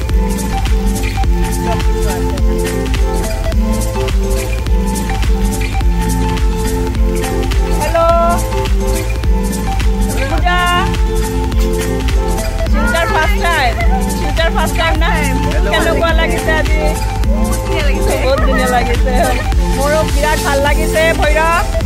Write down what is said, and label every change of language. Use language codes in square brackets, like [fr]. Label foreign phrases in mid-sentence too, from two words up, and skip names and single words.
[bn] হ্যালো পূজা, শিলচর [en] first time? [bn] শিলচর [en] first time [bn] না? [as] কেনেকুৱা লাগিছে আজি? বহুত ধুনীয়া লাগিছে। মোৰো বিৰাট ভাল লাগিছে। ভৈৰৱ